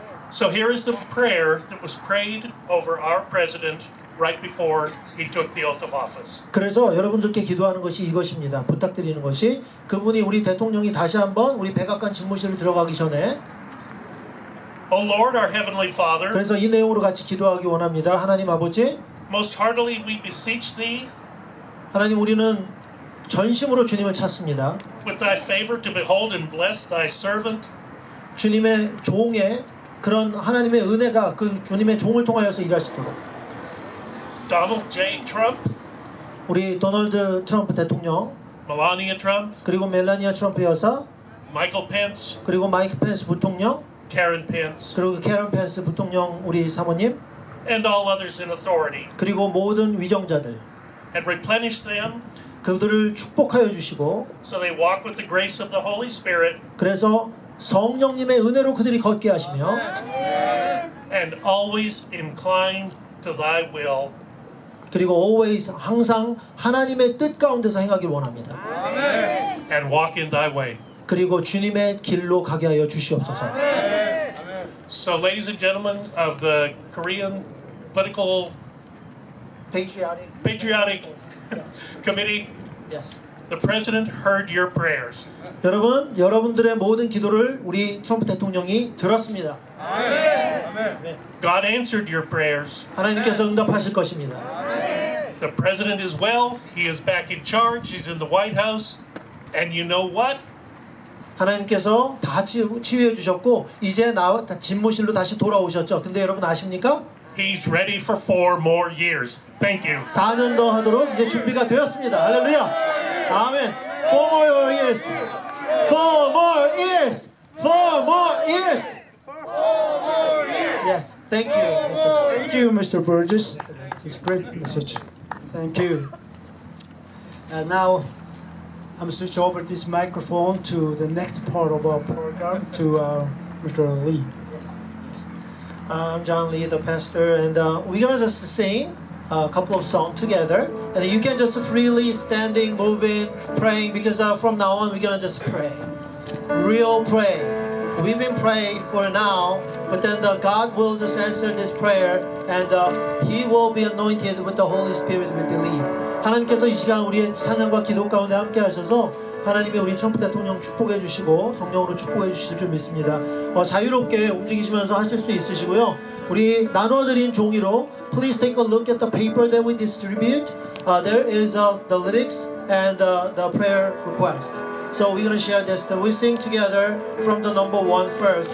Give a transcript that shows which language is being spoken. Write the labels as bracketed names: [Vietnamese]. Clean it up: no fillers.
[English] So here is the prayer that was prayed over our president right before he took the oath of office. [Korean] 그래서 여러분들께 기도하는 것이 이것입니다. 부탁드리는 것이 그분이 우리 대통령이 다시 한번 우리 백악관 집무실을 들어가기 전에 [English] O Lord, our heavenly Father, [Korean] 그래서 이 내용으로 같이 기도하기 원합니다. 하나님 아버지, [English] most heartily we beseech thee [Korean] 하나님 우리는 전심으로 주님을 찾습니다. [English] with thy favor to behold and bless thy servant [Korean] 주님의 종의 그런 하나님의 은혜가 그 주님의 종을 통하여서 일하시도록 [English] Donald J. Trump, [Korean] 우리 도널드 트럼프 대통령 [English] Melania Trump, [Korean] 그리고 멜라니아 트럼프 여사 [English] Michael Pence, [Korean] 그리고 마이크 펜스 부통령 [English] Karen Pence, [Korean] 그리고 캐런 펜스 부통령 우리 사모님 [English] and all others in authority, [Korean] 그리고 모든 위정자들 [English] and replenish them [Korean] 그들을 축복하여 주시고 [English] so they walk with the grace of the Holy Spirit [Korean] 그래서 성령님의 은혜로 그들이 걷게 하시며 [English] and always incline to thy will. [Korean] 그리고 always 항상 하나님의 뜻 가운데서 행하길 원합니다. [English] And walk in thy way. [Korean] 그리고 주님의 길로 가게 하여 주시옵소서. [English] So, ladies and gentlemen of the Korean Political Patriotic Committee, Yes. the president heard your prayers. [Korean] 여러분, 여러분들의 모든 기도를 우리 트럼프 대통령이 들었습니다. [English] God answered your prayers. [Korean] 하나님께서 응답하실 것입니다. [English] The president is well. He is back in charge. He's in the White House. And you know what? [Korean] 하나님께서 다 치유해 주셨고 이제 집무실로 다시 돌아오셨죠. 근데 여러분 아십니까? [English] He's ready for 4 more years. Thank you. [Korean] 4년 더 하도록 이제 준비가 되었습니다. 할렐루야. [English] Amen. 4 more years. 4 more years. 4 more years. Yes. Thank you, Mr. Thank you, Mr. Burgess. It's a great message. Thank you. And now I'm switch over this microphone to the next part of our program to Mr. Lee. I'm John Lee, the pastor, and we're gonna just sing a couple of songs together, and you can just freely standing, moving, praying, because from now on we're gonna just pray, real pray. We've been praying for now, but then God will just answer this prayer, and He will be anointed with the Holy Spirit. We believe. [Korean] 하나님께서 이 시간 우리의 찬양과 기도 가운데 함께 하셔서 하나님이 우리 트럼프 대통령 축복해 주시고 성령으로 축복해 주실 줄 믿습니다. 자유롭게 움직이시면서 하실 수 있으시고요. 우리 나눠드린 종이로 [English] Please take a look at the paper that we distribute. There is the lyrics and the prayer request. So we're gonna share this. We sing together from the number 1 first.